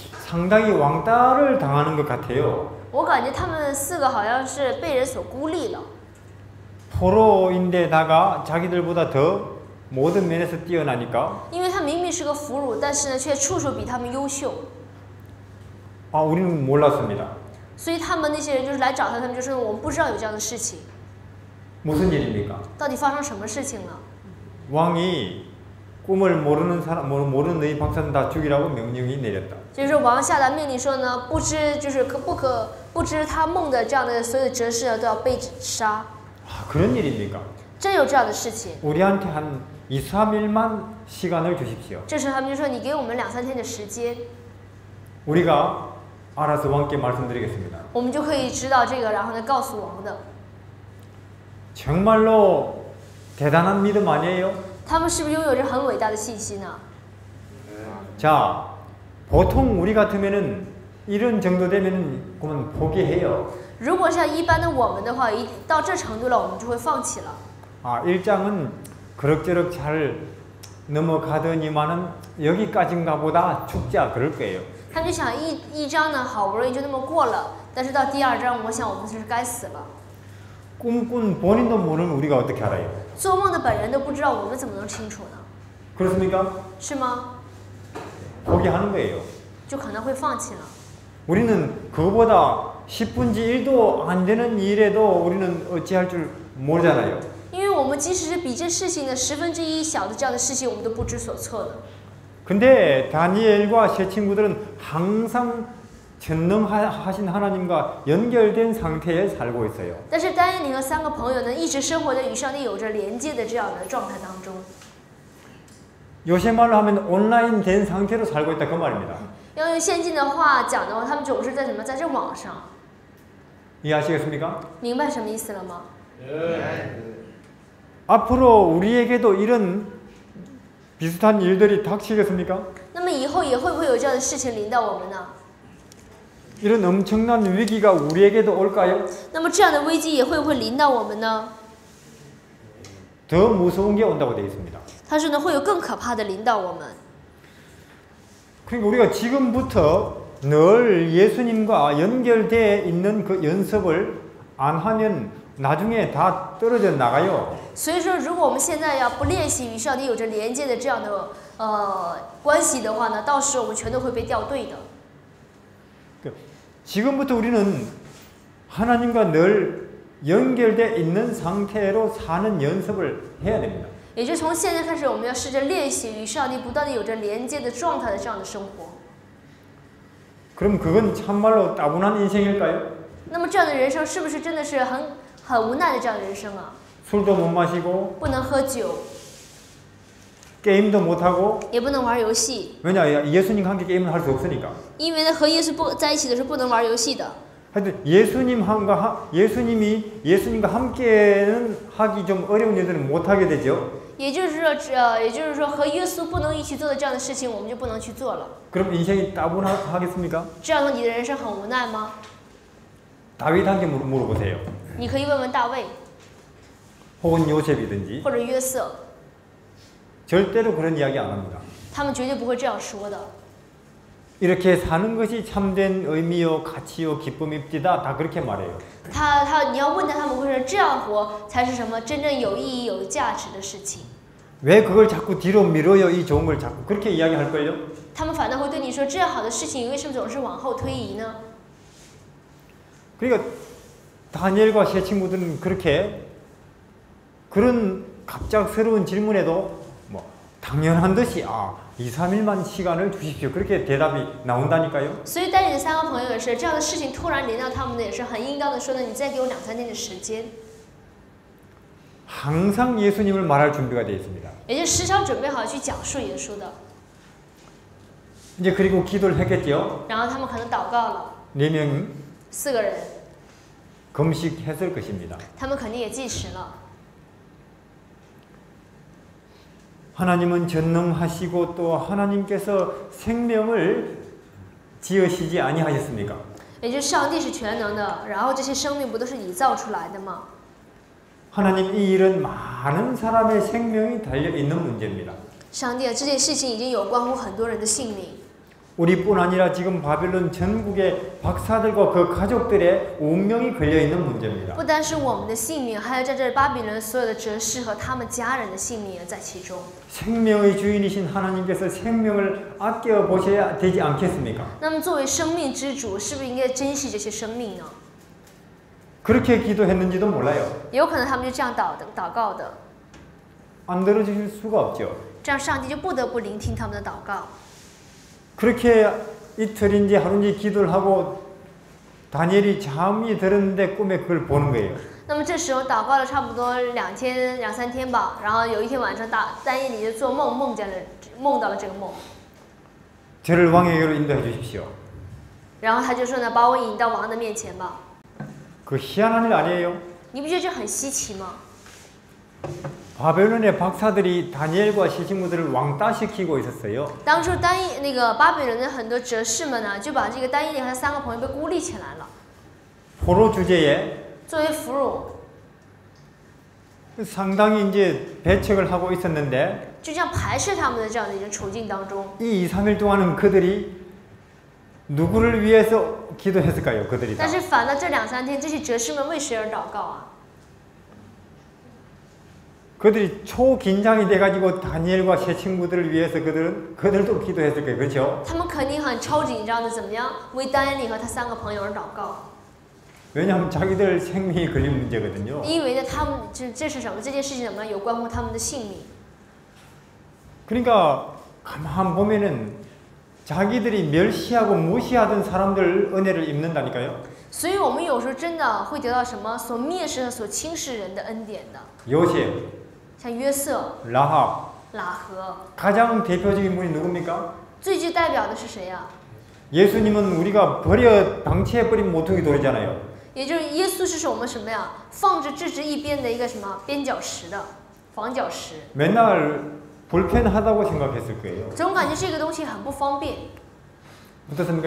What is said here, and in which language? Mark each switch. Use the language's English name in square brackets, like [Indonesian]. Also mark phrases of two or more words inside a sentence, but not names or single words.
[Korean] 상당히 왕따를 당하는 것 같아요. [Chinese] 我感觉他们4个好像是被人所孤立了。 [Korean] 포로인데다가 자기들보다 더 모든 면에서 뛰어나니까 [Chinese] 因为他明明是个俘虏，但是呢，却处处比他们优秀。 [Korean] 우리는 몰랐습니다. [Chinese] 所以他们那些人就是来找他，他们就说我们不知道有这样的事情， [Korean] 무슨 일입니까? [Chinese] 到底发生什么事情了？ [Korean] 왕이 꿈을 모르는 사람, 모르는 너희 박사는 다 죽이라고 명령이 내렸다. [Chinese] 就是王下达命令说呢，不知他梦的这样的所有的哲士都要被杀。 [Korean] 그런 일입니까? [Chinese] 真有这样的事情？ [Korean] 우리한테 한 2, 3일만 시간을 주십시오. [Chinese] 这时他们就说你给我们2、3天的时间， [Korean] 우리가 알아서 왕께 말씀드리겠습니다. [Chinese] 我们就可以知道这个，然后呢告诉王的。 [Korean] 정말로 대단한 믿음 아니에요? [Chinese] 他们是不是拥有着很伟大的信心呢？ [Korean] 자, 보통 우리 같으면은 이런 정도 되면은 그만 포기해요. [Chinese] 如果像一般的我们的话，一到这程度了，我们就会放弃了。 [Korean] 일장은 그럭저럭 잘 넘어가더니만은 여기까지인가 보다 죽자 그럴 거예요. [Chinese] 他们就想一章呢，好不容易就那么过了，但是到第2章，我想我们就是该死了。 [Korean] 꿈꾼 본인도 모르는 우리가 어떻게 알아요? [Chinese] 做梦的本人都不知道，我们怎么能清楚呢？ [Korean] 그렇습니까? [Chinese] 是吗？ [Korean] 포기하는 거예요. [Chinese] 就可能会放弃了。 [Korean] 우리는 그거보다 10분지 1도 안 되는 일에도 우리는 어찌할 줄 모르잖아요. [Chinese] 因为我们即使是比这事情的1/10小的这样的事情，我们都不知所措的。 [Korean] 근데 다니엘과 세 친구들은 항상 전능하신 하나님과 연결된 상태에 살고 있어요. [Chinese] 但是丹尼和3个朋友呢，一直生活在与上帝有着连接的这样的状态当中。 [Korean] 요새 말로 하면 온라인 된 상태로 살고 있다 그 말입니다. [Chinese] 要用现今的话讲的话，他们总是在什么，在这网上。 [Korean] 이해하시겠습니까? [Chinese] 明白什么意思了吗？ [Korean] 앞으로 우리에게도 이런 비슷한 일들이 닥치겠습니까? [Chinese] 那么以后也会不会有这样的事情临到我们呢？ [Korean] 이런 엄청난 위기가 우리에게도 올까요? [Chinese] 那么这样的危机也会不会临到我们呢？ [Korean] 더 무서운 게 온다고 되어 있습니다. [Chinese] 他说呢，会有更可怕的临到我们。 [Korean] 그러니까 우리가 지금부터 늘 예수님과 연결되어 있는 그 연습을 안 하면 나중에 다 떨어져 나가요. [Chinese] 所以说，如果我们现在要不练习与上帝有着连接的这样的关系的话呢，到时我们全都会被掉队的。 [Korean] 지금부터 우리는 하나님과 늘 연결되어 있는 상태로 사는 연습을 해야 됩니다. [Chinese] 也就从现在开始，我们要试着练习与上帝不断的有着连接的状态的这样的生活。 [Korean] 그럼 그건 참말로 따분한 인생일까요? [Chinese] 那么这样的人生是不是真的是很无奈的这样的人生啊？ [Korean] 술도 못 마시고 [Chinese] 不能喝酒， [Korean] 게임도 못 하고 [Chinese] 也不能玩游戏， [Korean] 왜냐 예수님과 함께 게임을 할 수 없으니까. [Chinese] 因为呢和耶稣在一起的时候不能玩游戏的。 [Korean] 하여튼 예수님이 예수님과 함께는 하기 좀 어려운 일들은 못 하게 되죠. [Chinese] 也就是说和耶稣不能一起做的这样的事情，我们就不能去做了。 [Korean] 그럼 인생이 따분하겠습니까? [Chinese] 这样的你的人生很无奈吗？ [Korean] 다윗한테 물어보세요. [Chinese] 你可以问问大卫 [Korean] 혹은 요셉이든지 [Chinese] 或者约瑟， [Korean] 절대로 그런 이야기 안 합니다. [Chinese] 他们绝对不会这样说的。 [Korean] 이렇게 사는 것이 참된 의미요, 가치요, 기쁨입니다. 다 그렇게 말해요. [Chinese] 你要问他们会说这样活才是什么真正有意义、有价值的事情。 [Korean] 왜 그걸 자꾸 뒤로 미뤄요? 이 좋은 걸 자꾸 그렇게 이야기할걸요? [Chinese] 他们反倒会对你说这样好的事情为什么总是往后推移呢？ [Korean] 그러니까 다니엘과 세 친구들은 그런 갑작스러운 질문에도 뭐 당연한 듯이 2, 3일만 시간을 주십시오. 그렇게 대답이 나온다니까요. [Chinese] 所以丹尼的3个朋友也是这样的事情突然临到他们的，也是很应当的说呢，你再给我2、3天的时间。 [Korean] 항상 예수님을 말할 준비가 되어 있습니다. [Chinese] 也就时常准备好去讲述耶稣的。 [Korean] 이제 그리고 기도를 했겠죠. [Chinese] 然后他们可能祷告了， [Korean] 4명이 [Chinese] 4个人， [Korean] 금식했을 것입니다. [Chinese] 他们肯定也禁食了。 [Korean] 하나님은 전능하시고 또 하나님께서 생명을 지으시지 아니하셨습니까? [Chinese] 也就是上帝是全能的，然后这些生命不都是你造出来的吗？ [Korean] 하나님 이 일은 많은 사람의 생명이 달려 있는 문제입니다. [Chinese] 上帝啊，这件事情已经有关乎很多人的性命。 [Korean] 우리뿐 아니라 지금 바벨론 전국의 박사들과 그 가족들의 운명이 걸려있는 문제입니다. [Chinese] 不单是我们的性命，还有在这巴比伦所有的哲士和他们家人的性命也在其中。 [Korean] 생명의 주인이신 하나님께서 생명을 아껴 보셔야 되지 않겠습니까? [Chinese] 那么作为生命之主，是不是应该珍惜这些生命呢？ [Korean] 그렇게 기도했는지도 몰라요. [Chinese] 有可能他们就这样祷告的， [Korean] 안 들어주실 수가 없죠. [Chinese] 这样上帝就不得不聆听他们的祷告。 [Korean] 그렇게 이틀인지 하루인지 기도를 하고 다니엘이 잠이 들었는데 꿈에 그걸 보는 거예요. [Chinese] 那么这时候祷告了差不多2天、2、3天吧，然后有一天晚上，但以理就做梦，梦到了这个梦， [Korean] 저를 왕에게로 인도해 주십시오. [Chinese] 然后他就说呢，把我引到王的面前吧。 [Korean] 그 희한한 일 아니에요? [Chinese] 你不觉得这很稀奇吗？ [Korean] 바벨론의 박사들이 다니엘과 시신무들을 왕따시키고 있었어요. [Chinese] 当初那个巴比伦的很多哲士们呢，就把这个但以理和他3个朋友被孤立起来了， [Korean] 포로 주제에 [Chinese] 作为俘虏， [Korean] 상당히 이제 배척을 하고 있었는데 [Chinese] 就这样排斥他们的这样的一个处境当中。 [Korean] 이 2, 3일 동안은 그들이 누구를 위해서 기도했을까요? 그들이 다. [Chinese] 但是反倒这2、3天，这些哲士们为谁而祷告啊？ [Korean] 그들이 초긴장이 돼가지고 다니엘과 세 친구들을 위해서 그들도 기도했을 거예요. 그렇죠? [Chinese] 他们肯定很超紧张的，怎么样为但以理和他3个朋友而祷告？ [Korean] 왜냐하면 자기들 생명이 걸린 문제거든요. [Chinese] 因为呢，他们这是什么？这件事情怎么样有关乎他们的性命？ [Korean] 그러니까 가만 보면은 자기들이 멸시하고 무시하던 사람들 은혜를 입는다니까요. [Chinese] 所以我们有时候真的会得到什么所蔑视和所轻视人的恩典的。 [Korean] 요셉, [Chinese] 像约瑟、 [Korean] 라합, [Chinese] 喇合， [Korean] 가장 대표적인 분이 누굽니까? [Chinese] 最具代表的是谁呀、 [Korean] 예수님은 우리가 방치해버린 모퉁이 돌이잖아요. [Chinese] 也就是耶稣是我们什么呀？放置置之一边的一个什么边角石的房角石。 [Korean] 맨날 불편하다고 생각했을 거예요. [Chinese] 总感觉这个东西很不方便。 [Korean] 어떻습니까?